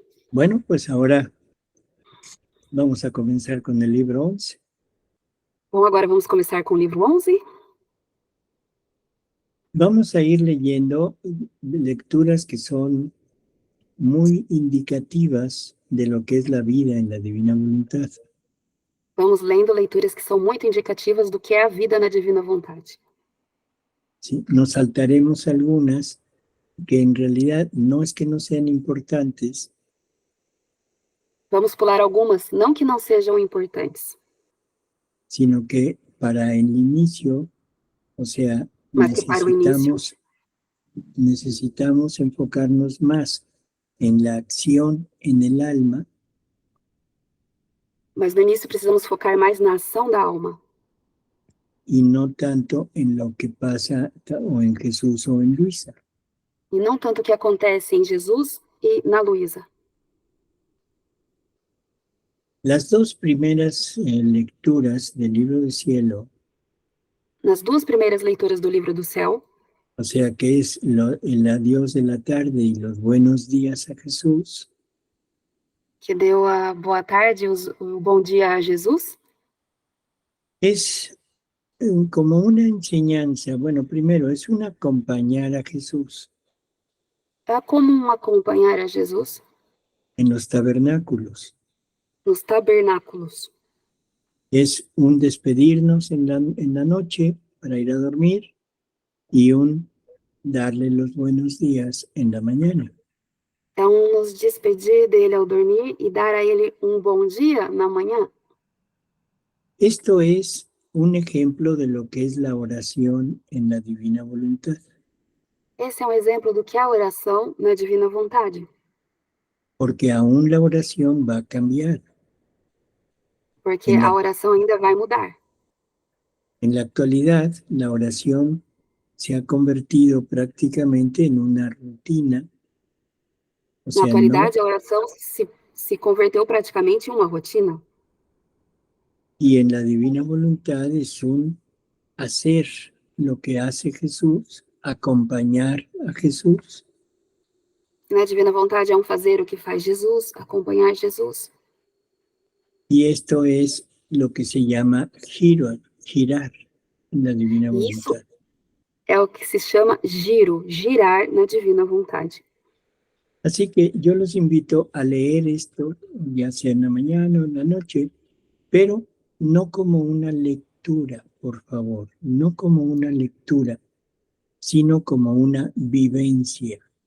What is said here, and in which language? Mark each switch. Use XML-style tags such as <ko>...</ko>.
<es>Bueno, pues ahora vamos a comenzar con el libro 11.</es> <pt>Bom, agora vamos começar com o livro 11.</pt> <es>Vamos a ir leyendo lecturas que son muy indicativas de lo que es la vida en la divina voluntad.</es> <pt>Vamos lendo leituras que são muito indicativas do que é a vida na divina vontade.</pt> <es>¿Sí? Nos saltaremos algunas que en realidad no es que no sean importantes,</es> <pt>Vamos pular algumas, não que não sejam importantes,</pt> <es>sino que para el inicio, o sea,</es> <pt>mas que para o início,</pt> <es>necesitamos enfocarnos más en la acción en el alma</es> <pt>mas no início precisamos focar mais na ação da alma</pt> <es>y no tanto en lo que pasa o en Jesús o en Luisa.</es> <pt>e não tanto o que acontece em Jesus e na Luísa.</pt> <es>Las dos primeras lecturas del libro del cielo,</es> <pt>Nas duas primeiras leituras do livro do céu,</pt> <es>o sea que es el adiós de la tarde y los buenos días a Jesús,</es> <pt>que deu a boa tarde, o bom dia a Jesus,</pt> <es>es como una enseñanza. Bueno, primero es un acompañar a Jesús</es> <pt>é como acompanhar a Jesus</pt> <es>en los tabernáculos.</es> <pt>nos tabernáculos.</pt> <es>Es un despedirnos en la noche para ir a dormir y un darle los buenos días en la mañana.</es> <pt>É nos despedir dele ao dormir e dar a ele um bom dia na manhã.</pt> <es>Esto es un ejemplo de lo que es la oración en la divina voluntad.</es> <pt>Esse é um exemplo do que é a oração na divina vontade.</pt> <es>Porque aún la oración va a cambiar.</es> <pt>Porque a oração ainda vai mudar.</pt> <es>En la actualidad, la oración se ha convertido prácticamente en una rutina. O sea,</es> <pt>Na atualidade, a oração se converteu praticamente em uma rotina.</pt> <es>Y en la divina voluntad es un hacer lo que hace Jesús, acompañar a Jesús.</es> <pt>Na divina vontade é um fazer o que faz Jesus, acompanhar Jesus.</pt> <es>Y esto es lo que se llama girar en la divina</es> <pt>Isso</pt> <es>voluntad.</es> <pt>é o que se chama giro, girar na divina vontade.</pt> <es>Así que yo los invito a leer esto, ya sea en la mañana o en la noche, pero no como una lectura, por favor, no como una lectura, sino como una vivencia.</es>